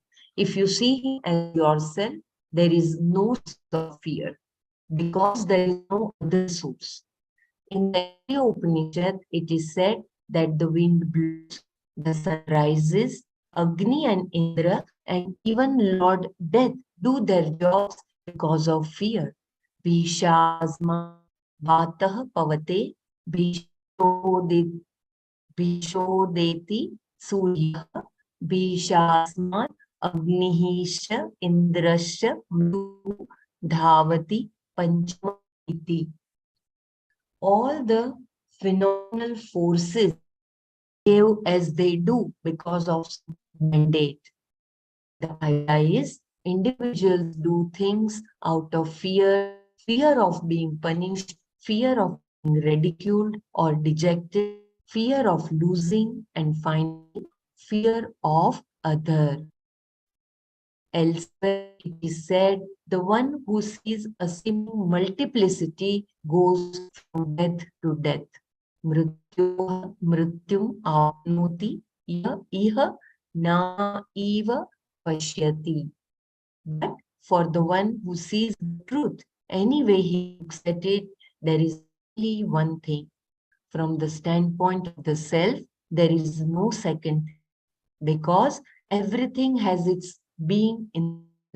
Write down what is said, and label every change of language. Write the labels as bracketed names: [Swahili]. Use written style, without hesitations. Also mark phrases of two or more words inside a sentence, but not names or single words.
[English] If you see him as yourself, there is no source of fear because there is no other source. In the Taittiriya Upanishad, it is said that the wind blows, the sun rises, Agni and Indra, and even Lord Death do their jobs because of fear. [Sanskrit] भीषास्मा वातः पवते भीषोदेति सूर्य भीषास्मात् अग्निहिषा इन्द्रस्य मृ धावति पञ्चम इति. [English] All the phenomenal forces behave as they do because of mandate. The idea is individuals do things out of fear, fear of being punished, fear of being ridiculed or dejected, fear of losing, and finally, fear of other. Elsewhere, it is said, the one who sees a seeming multiplicity goes from death to death. [Sanskrit] मृत्युम् आप्नोति इह न एव पश्यति. [English] But for the one who sees the truth, any way he looks at it, there is only one thing. From the standpoint of the self, there is no second thing, because everything has its being in the self.